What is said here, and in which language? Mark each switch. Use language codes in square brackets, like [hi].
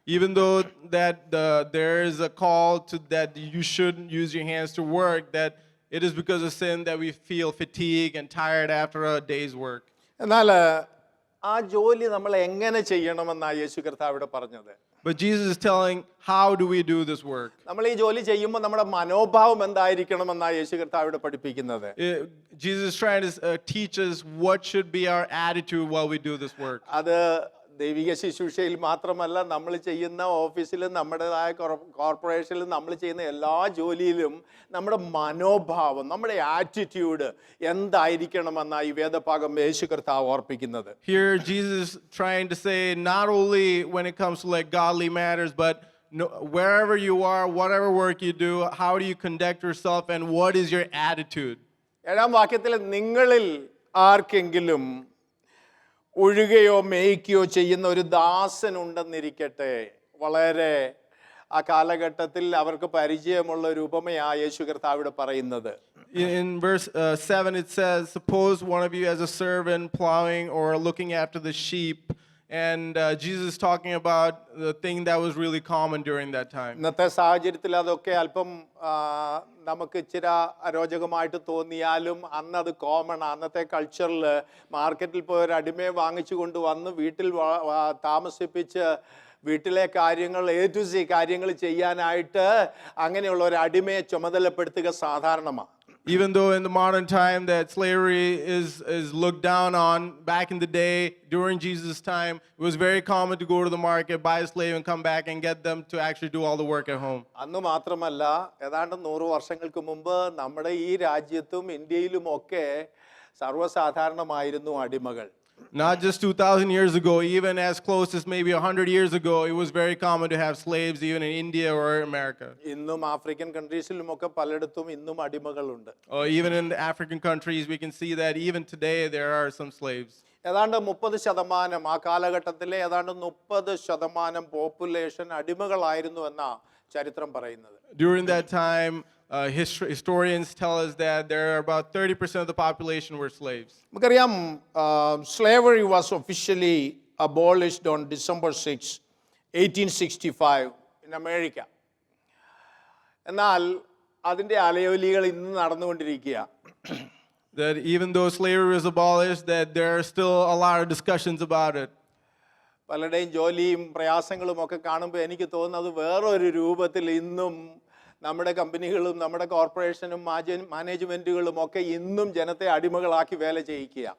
[en] Even though that there is a call to that you shouldn't use your hands to work, that it is because of sin that we feel fatigue and tired after a day's work. [ml] എന്നാൽ ആ ജോലി നമ്മൾ എങ്ങനെ ചെയ്യണമെന്നാണ് യേശു കർത്താവ് ഇവിടെ പറഞ്ഞത്. [en] But Jesus is telling, how do we do this work? [ml] നമ്മൾ ഈ ജോലി ചെയ്യുമ്പോൾ നമ്മുടെ മനോഭാവം എന്തായിരിക്കണമെന്നാണ് യേശു കർത്താവ് ഇവിടെ പഠിപ്പിക്കുന്നത്. [en] Jesus is trying to teach us what should be our attitude while we do this work. [ml] അത് ദൈവിക ശുശ്രൂഷയിൽ മാത്രമല്ല, നമ്മൾ ചെയ്യുന്ന ഓഫീസിലും നമ്മുടേതായ കോർപ്പറേഷനിലും നമ്മൾ ചെയ്യുന്ന എല്ലാ ജോലിയിലും നമ്മുടെ മനോഭാവം, നമ്മുടെ ആറ്റിറ്റ്യൂഡ് എന്തായിരിക്കണമെന്നാണ് ഈ വേദഭാഗം യേശു കർത്താവ് ഓർപ്പിക്കുന്നത്. [en] Here Jesus is trying to say, not only when it comes to like godly matters, but wherever you are, whatever work you do, how do you conduct yourself and what is your attitude? [ml] 7-ാം വാക്യത്തിൽ നിങ്ങളിൽ ആർക്കെങ്കിലും ഒഴുകയോ മേയ്ക്കുകയോ ചെയ്യുന്ന ഒരു ദാസനുണ്ടെന്നിരിക്കട്ടെ. വളരെ ആ കാലഘട്ടത്തിൽ അവർക്ക് പരിചയമുള്ള ഒരു ഉപമയാണ് യേശു കർത്താവ് ഇവിടെ പറയുന്നത്. [en] In verse 7 it says, suppose one of you as a servant plowing or looking after the sheep. And Jesus is talking about the thing that was really common during that time. [ml] ഇന്നത്തെ സാഹചര്യത്തിൽ അതൊക്കെ അല്പം നമുക്ക് ഇച്ചിരി അരോചകമായിട്ട് തോന്നിയാലും അന്ന് അത് common. അന്നത്തെ കൾച്ചറിൽ മാർക്കറ്റിൽ പോയി ഒരു അടിമയെ വാങ്ങിച്ചു കൊണ്ടുവന്ന് വീട്ടിൽ താമസിപ്പിച്ച് വീട്ടിലെ കാര്യങ്ങൾ A to Z കാര്യങ്ങൾ ചെയ്യാനായിട്ട് അങ്ങനെയുള്ള ഒരു അടിമയെ ചുമതലപ്പെടുത്തുക സാധാരണമാണ്. [en] Even though in the modern time that slavery is looked down on, back in the day, during Jesus' time, it was very common to go to the market, buy a slave and come back and get them to actually do all the work at home. [ml] അന്ന് മാത്രമല്ല, ഏതാണ്ട് 100 വർഷങ്ങൾക്ക് മുമ്പ് നമ്മുടെ ഈ രാജ്യത്തും ഇന്ത്യയിലും ഒക്കെ സർവ്വസാധാരണമായിരുന്നു അടിമകൾ. [en] Not just 2,000 years ago, even as close as maybe 100 years ago, it was very common to have slaves even in India or America. [ml] ഇന്നും ആഫ്രിക്കൻ കൺട്രീസിലുമൊക്കെ പലയിടത്തും ഇന്നും അടിമകളുണ്ട്. [en] Even in the African countries, we can see that even today there are some slaves. [ml] ഏതാണ്ട് 30% ആ കാലഘട്ടത്തിലെ ഏതാണ്ട് 30% population അടിമകളായിരുന്നു എന്നാ ചരിത്രം പറയുന്നത്. [en] During that time, historians tell us that there are about 30% of the population were slaves. [ml] നമുക്കറിയാം, [en] slavery was officially abolished on December 6, 1865 in America. [ml] എന്നാൽ അതിൻ്റെ അലയൊലികൾ ഇന്ന് നടന്നുകൊണ്ടിരിക്കുക. [en] That even though slavery was abolished, that there are still a lot of discussions about it. [ml] പലരുടെയും ജോലിയും പ്രയാസങ്ങളും ഒക്കെ കാണുമ്പോൾ എനിക്ക് തോന്നുന്നത് വേറൊരു രൂപത്തിൽ ഇന്നും നമ്മുടെ കമ്പനികളും നമ്മുടെ കോർപ്പറേഷനും മാനേജ്മെന്റുകളും ഒക്കെ ഇന്നും ജനത്തെ അടിമകളാക്കി വേല ചെയ്യിക്കുക.